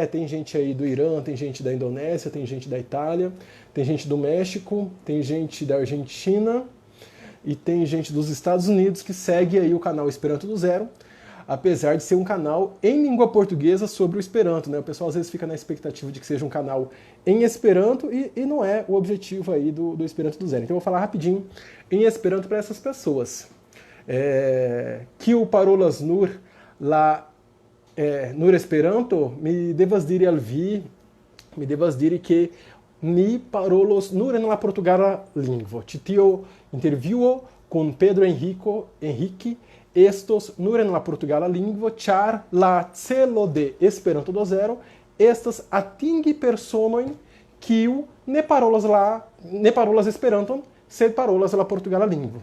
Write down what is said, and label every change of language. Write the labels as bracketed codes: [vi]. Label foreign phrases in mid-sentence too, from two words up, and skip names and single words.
[pt] Tem gente aí do Irã, tem gente da Indonésia, tem gente da Itália, tem gente do México, tem gente da Argentina e tem gente dos Estados Unidos que segue aí o canal Esperanto do Zero, apesar de ser um canal em língua portuguesa sobre o Esperanto, né? O pessoal às vezes fica na expectativa de que seja um canal em Esperanto e não é o objetivo aí do Esperanto do Zero. Então eu vou falar rapidinho em Esperanto para essas pessoas. [eo] Kiu parolas nur la nur Esperanto, mi devas diri al vi, mi devas diri che ni parolos nur en la portugala lingvo. Ĉi tio intervjuo con Pedro Henrique estos nur en la portugala lingvo, ĉar la celo de Esperanto do Zero estas atingi personojn kiu ne parolas Esperanton, sed parolas la portugala lingvo.